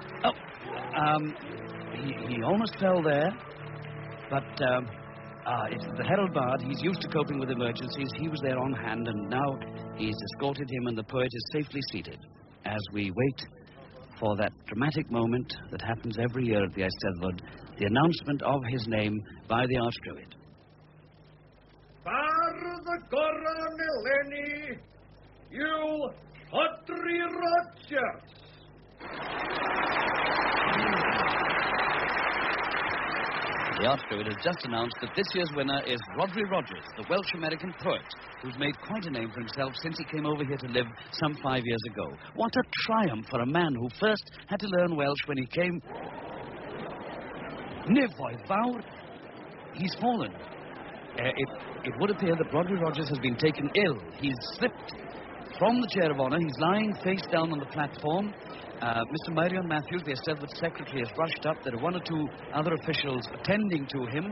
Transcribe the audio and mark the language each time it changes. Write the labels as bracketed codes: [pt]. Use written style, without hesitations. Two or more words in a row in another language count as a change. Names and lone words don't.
[en] He almost fell there, but it's the herald bard. He's used to coping with emergencies. He was there on hand, and now he's escorted him, and the poet is safely seated as we wait for that dramatic moment that happens every year at the Eisteddfod, the announcement of his name by the Archduke. [cy] Bardd goron eleni yw Rhodri Rogers. [en] The Archduke has just announced that this year's winner is Rhodri Rogers, the Welsh-American poet, who's made quite a name for himself since he came over here to live some 5 years ago. What a triumph for a man who first had to learn Welsh when he came. [cy] Nefoedd fawr. [en] He's fallen. It would appear that Rhodri Rogers has been taken ill. He's slipped from the chair of honour. He's lying face down on the platform. Mr. Marion Matthews, the Eisteddfod secretary, has rushed up. There are one or two other officials attending to him.